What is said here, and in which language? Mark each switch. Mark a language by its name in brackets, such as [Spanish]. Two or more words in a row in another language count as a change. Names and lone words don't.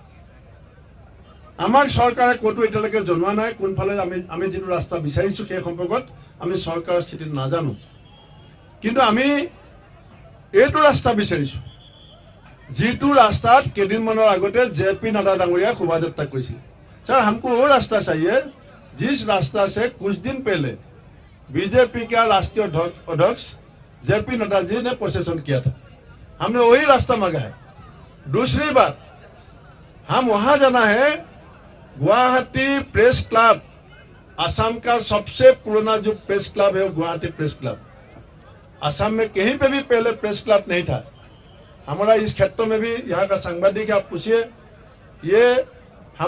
[Assamese] আমাক চৰকাৰে ক'তো এতিয়ালৈকে জনোৱা নাই কোনফালে আমি যিটো ৰাস্তা বিচাৰিছোঁ সেই সম্পৰ্কত আমি চৰকাৰৰ স্থিতি নাজানো কিন্তু আমি এইটো ৰাস্তা বিচাৰিছোঁ যিটো ৰাস্তাত কেইদিনমানৰ আগতে জেপি নাড্ডা ডাঙৰীয়া শোভাযাত্ৰা কৰিছিল [Hindi] सर हमको वो रास्ता चाहिए जिस रास्ता से कुछ दिन पहले बीजेपी का राष्ट्रीय अध्यक्ष जेपी नड्डा जी ने प्रोसेसन किया था हमने वही रास्ता मांगा है दूसरी बात हम वहां जाना है गुवाहाटी प्रेस क्लब असम का सबसे पुराना जो प्रेस क्लब है वो गुवाहाटी प्रेस क्लब असम में कहीं पे भी पहले प्रेस क्लब नहीं था हमारा इस क्षेत्र में भी यहाँ का सांबादिक आप पूछिए ये हम